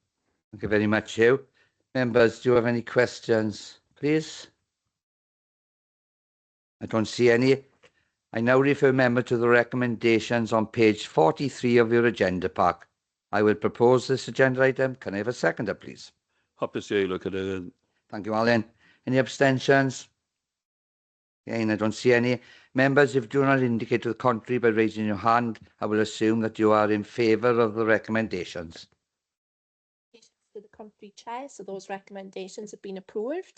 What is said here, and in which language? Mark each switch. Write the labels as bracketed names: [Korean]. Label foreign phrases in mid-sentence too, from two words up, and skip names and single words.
[English] Thank you very much, Hugh. Members, do you have any questions, please? I don't see any. I now refer members to the recommendations on page 43 of your agenda pack. I will propose this agenda item. Can I have a seconder, please? [Welsh] Hapus i eilio cadeirydd. [English] Thank you, Alan. Any abstentions? Again, I don't see any. Members, if you do not indicate to the contrary by raising your hand, I will assume that you are in favour of the recommendations. To the contrary, Chair, so those recommendations have been approved.